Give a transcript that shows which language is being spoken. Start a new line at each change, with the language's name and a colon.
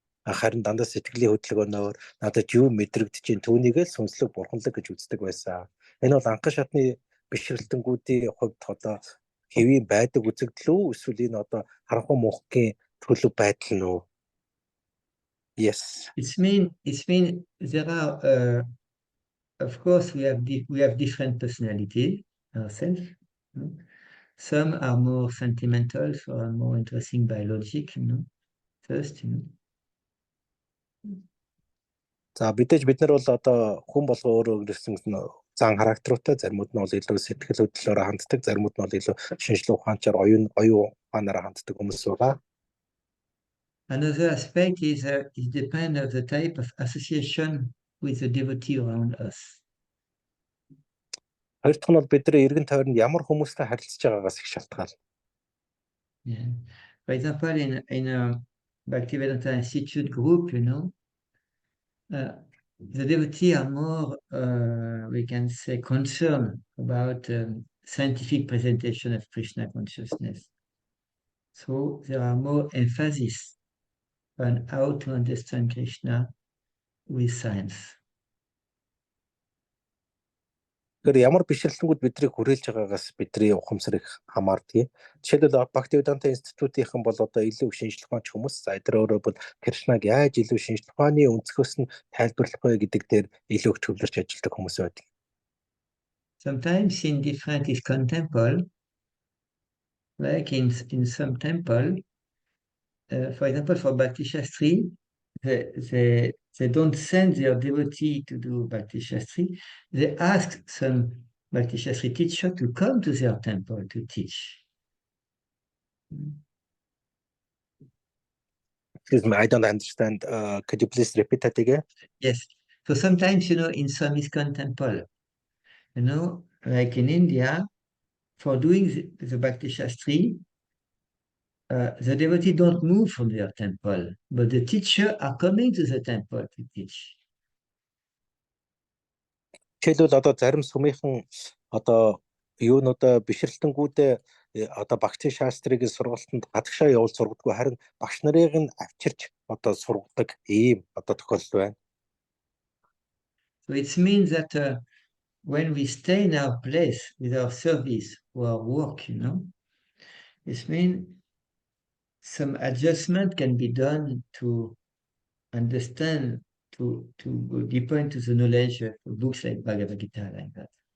Mongolian: Харин дандаа сэтгэлийн хөдөлгөөнөөр надад юу мэдрэгдэж чинь түүнийг л сүнслэг бурханлаг гэж үздэг байсан. Энэ бол анхан шатны бишрэлтэнгүүдийн хувьд одоо хэвийн байдаг үзэгдэл үү эсвэл энэ одоо харанхуй мөнхийн төлөв байдал нь үү?
English: Yes. It's mean there are of course we have different personalities ourselves. Some are more sentimental, some are more interesting by logic, first.
Mongolian: За бид нар бол одоо хүн болго өөрөө өөрсөн зан характертай, заримуд нь бол илүү сэтгэл хөдлөлөөр ханддаг, заримуд нь бол илүү шинжлэх ухаанчаар оюун ухаанаараа ханддаг хүмүүс байгаа.
English: Another aspect is it depends on the type of association with the devotee around us.
Mongolian: Хоёр дахь нь бол бидний эргэн тойронд ямар хүмүүстэй харилцаж байгаагаас их шалтгаална.
English: Yeah. For example, in a Bhaktivedanta Institute group, the devotees are more, we can say, concerned about scientific presentation of Krishna consciousness. So there are more emphasis on how to understand Krishna with science.
Mongolian: Тэгэхээр ямар бишрэлтэнгүүд бидрийг хүрээлж байгаагаас бидний ухамсар их хамаардаг. Жишээлбэл Бхактивиданта институтийнхан бол одоо илүү шинжлэх ухаанч хүмүүс. За эдгээр өөрөө бол Кришнаг яаж илүү шинжлэх ухааны өнцгөөс нь тайлбарлах вэ гэдэг дээр илүү их төвлөрч ажилладаг хүмүүс байдаг.
English: Sometimes in different ISKCON temple, like in some temple, for example, for Bhakti Shastri, they don't send their devotee to do Bhakti Shastri. They ask some Bhakti Shastri teacher to come to their temple to teach. Excuse me, I don't understand. Could you please repeat that again? Yes. So sometimes, in some ISKCON temple, like in India, for doing the Bhakti Shastri, the devotee don't move from their temple, but the teacher are coming to the temple to teach.
Mongolian: Жишээлбэл одоо зарим сүмийнхэн одоо юунуудаа бишрэлтэнгүүдээ одоо багцын шаастрыг сургалтанд гадагшаа явуул сургадаггүй харин багш нарыг нь авчирч одоо сургадаг ийм одоо тохиолдол байна.
English: So it means that when we stay in our place with our service or our work, it means some adjustment can be done to understand, to go deeper into the knowledge of books like Bhagavad Gita, like that.